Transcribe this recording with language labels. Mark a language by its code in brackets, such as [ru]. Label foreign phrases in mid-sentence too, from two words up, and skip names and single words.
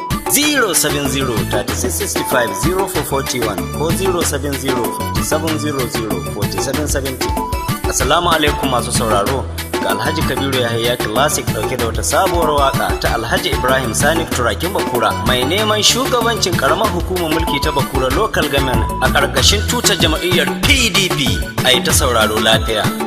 [ha] Zero seven zero thirty-six sixty-five zero four forty-one ko zero seven zero fifty-seven zero zero forty-seven seventy. [ar] Assalamu alaikum [ha] masu sauraro. Ga Alhaji Kabiru Yahaya Classic ɗauke da wata sabuwar waka ta Alhaji Ibrahim Sani Turakin Bakura, mai neman shugabancin karamar hukumar mulki ta Bakura [en] Local Government [ha] a ƙarƙashin tutar jam'iyyar P D P. A yi ta sauraro lafiya.